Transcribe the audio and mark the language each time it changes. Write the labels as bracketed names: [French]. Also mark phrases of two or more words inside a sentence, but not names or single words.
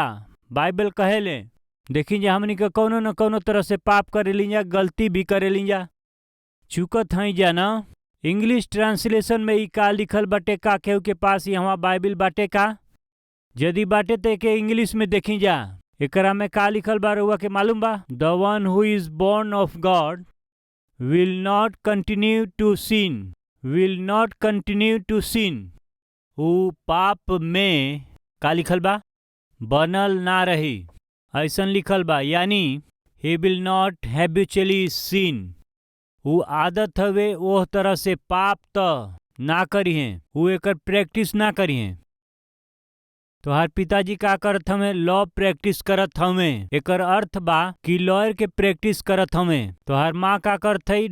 [Bhojpuri] बाइबल कहेले देखी जा हमनी के कौनो न कौनो तरह से पाप करेली जा, गलती भी करेली जा, चुकत हई जा ना। [English] English translation [Bhojpuri] में ई का लिखल बाटे? का केहू के पास यहाँ बाइबल बाटे का? यदि बाटे तो के इंग्लिश में देखी जा। एकरा में का लिखल बा रउआ के मालूम बा? [English] the one who is born of God will not continue to sin. will not continue to sin. [Bhojpuri] उ पाप में का लिखल बा? बनल ना रही। ऐसन लिखल बा, यानी [English] he will not habitually sin. [Bhojpuri] उ आदत हवे ओह तरह से पाप त ना करिहे, उ एकर प्रैक्टिस ना करिहे। तोहार पिताजी का करत हमें? [English] law practice [Bhojpuri] करत हमें। एकर अर्थ बा कि लॉयर के प्रैक्टिस करत हमें। तोहार माँ का करत हई?